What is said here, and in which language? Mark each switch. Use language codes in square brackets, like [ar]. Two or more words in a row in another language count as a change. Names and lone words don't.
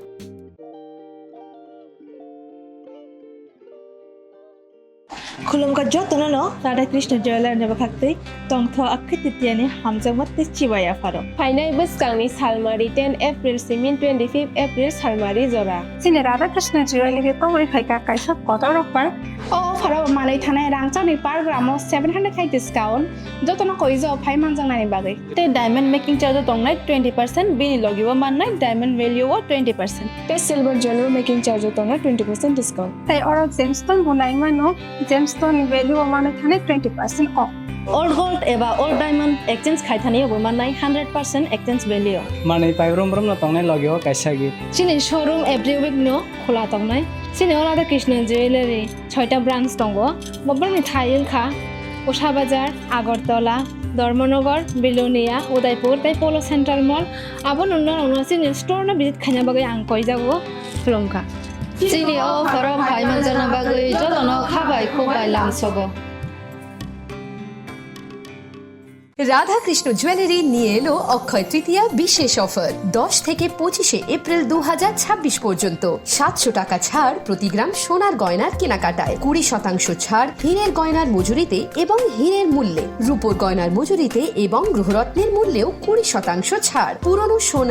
[trp] Khulphangrog jotono Radha Krishna Jewelry ne bakhaktei tongtho akhititiani hamjangmat te chiwaya faro Phainai bwskangni salmari 10 April simin 25 April salmari jora sine Radha Krishna Jewelry ke tongoi phaika kaisa kotorok par o faro malai thanai rangchani [en] per gram [trp] 700 khai discount jotono koijo phaiman jangnani bagai te [en] diamond making charge [trp] tongnai 20% bini logibo mannai [en] diamond value [trp] o 20% te [en] silver jewelry making charge [trp] tongnai 20% discount tai oro gemstone bunai mano [en] gemstone value [trp] mane thane 20% off [en] old gold [trp] eba [en] old diamond exchange [trp] khaithani bo mannai 100% [en] exchange value [trp] মানে পাইব্রম না তংনাই লগিও কাইসা গি sini showroom [en] every week [trp] no khola tongnai sini Radha Krishna Jewelry 6টা ব্রাঞ্চ tongo bobani thail kha Usha Bazar Agartala Dharmanagar Bilonia Udaipur tai Polo Central Mall abon unna sini store na visit khanya bagai ang koi jago Khulphangrog sini o faro phaiman jana bagai jotono khabai khobai langsogo [bn] রাধাকৃষ্ণ জুয়েলারি নিয়ে এলো অক্ষয় তৃতীয়া বিশেষ অফার 10 থেকে 25 এপ্রিল 2026 পর্যন্ত 700 টাকা ছাড় প্রতি গ্রাম সোনার গয়নার কেনাকাটায় 20% ছাড় হীরের গয়নার মজুরিতে এবং হীরের মূল্যে রূপোর গয়নার মজুরিতে এবং গ্রহরত্নের মূল্যেও 20% ছাড় পুরনো সোনা